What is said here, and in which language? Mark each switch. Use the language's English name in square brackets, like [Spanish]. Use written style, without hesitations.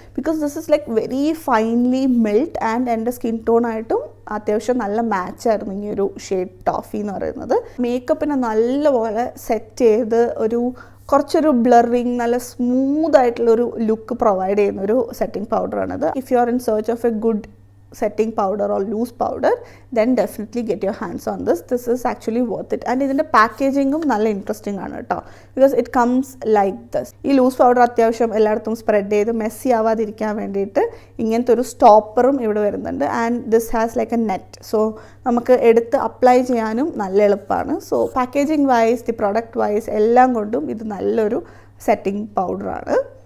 [English] because this is like very finely melt [Malayalam] and എൻ്റെ skin ടോണായിട്ടും അത്യാവശ്യം നല്ല മാച്ചായിരുന്നു ഈ ഒരു ഷെയ്ഡ് ടോഫി എന്ന് പറയുന്നത്. മേക്കപ്പിനെ നല്ലപോലെ സെറ്റ് ചെയ്ത് കുറച്ചൊരു ബ്ലറിങ് നല്ല സ്മൂത്ത് ആയിട്ടുള്ളൊരു ലുക്ക് പ്രൊവൈഡ് ചെയ്യുന്ന ഒരു setting പൗഡറാണിത്. [English] If you are in search of a good setting powder or loose powder, then definitely get your hands on this. This is actually worth it. [Malayalam] And ഇതിൻ്റെ പാക്കേജിങ്ങും നല്ല interesting ആണ് കേട്ടോ. [English] Because it comes like this. [Malayalam] ഈ loose powder അത്യാവശ്യം എല്ലായിടത്തും spread ചെയ്ത് Messi ആവാതിരിക്കാൻ വേണ്ടിയിട്ട് ഇങ്ങനത്തെ ഒരു സ്റ്റോപ്പറും ഇവിടെ വരുന്നുണ്ട്. [English] And this has like a net. [Malayalam] So നമുക്ക് എടുത്ത് അപ്ലൈ ചെയ്യാനും നല്ല എളുപ്പമാണ്. So packaging vice the product vice എല്ലാം കൊണ്ടും ഇത് നല്ലൊരു സെറ്റിംഗ് പൗഡറാണ്.